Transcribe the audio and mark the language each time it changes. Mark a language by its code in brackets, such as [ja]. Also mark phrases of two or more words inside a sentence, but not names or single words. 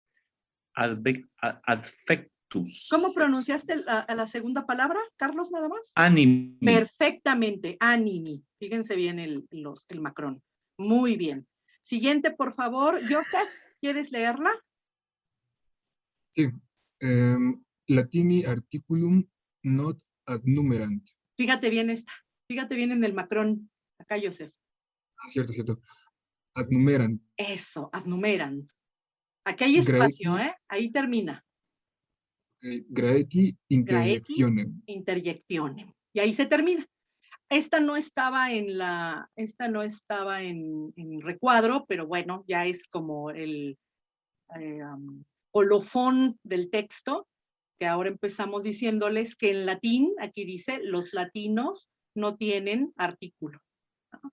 [la] Adfectus. [es] ¿Cómo pronunciaste la segunda palabra, Carlos, nada más? Animi. Perfectamente, animi. Fíjense bien el macrón. Muy bien. Siguiente, por favor. Joseph, ¿quieres leerla? Sí. [la] Latini articulum not adnumerant. [es] Fíjate bien esta. Fíjate bien en el macrón. Acá, Joseph. Cierto, cierto. Adnumerant. Eso, adnumerant. Aquí hay espacio, ¿eh? Ahí termina. [la] Graeti interjectionem. Interjectionem. [es] Y ahí se termina. Esta no estaba en recuadro, pero bueno, ya es como el colofón del texto, que ahora empezamos diciéndoles que en latín, aquí dice, los latinos no tienen artículo, ¿no?